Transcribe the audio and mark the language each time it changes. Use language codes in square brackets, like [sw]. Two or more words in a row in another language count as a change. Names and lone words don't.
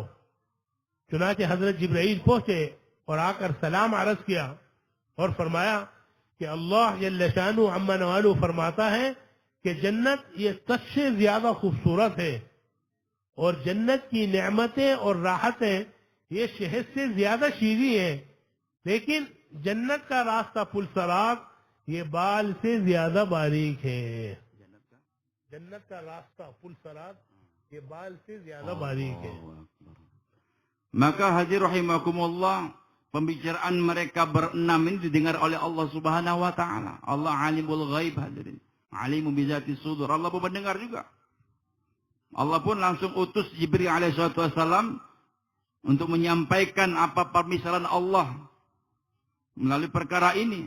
[hi] चुनाचे हजरत जिब्राइल पहुंचे और आकर सलाम अर्ज किया और फरमाया कि अल्लाह [ar] جل شأنه عم نواله [hi] फरमाता है कि जन्नत ये सबसे ज्यादा खूबसूरत है, और जन्नत की नेमतें और राहतें ये शहद से ज्यादा शीरी है, लेकिन जन्नत का रास्ता पुलसरात ये बाल से ज्यादा बारीक है। जन्नत का रास्ता पुलसरात ये बाल से ज्यादा बारीक है। [ms] Maka hadir rahimakumullah, pembicaraan mereka berenam ini didengar oleh Allah [ar] سبحانه وتعالى. [ms] Allah [ar] عالم الغيب [ms] hadirin. [ar] عليم بذات الصدور. [ms] Allah pun mendengar juga. Allah pun langsung utus Jibril [ar] عليه السلام [ms] untuk menyampaikan apa permisalan Allah melalui perkara ini.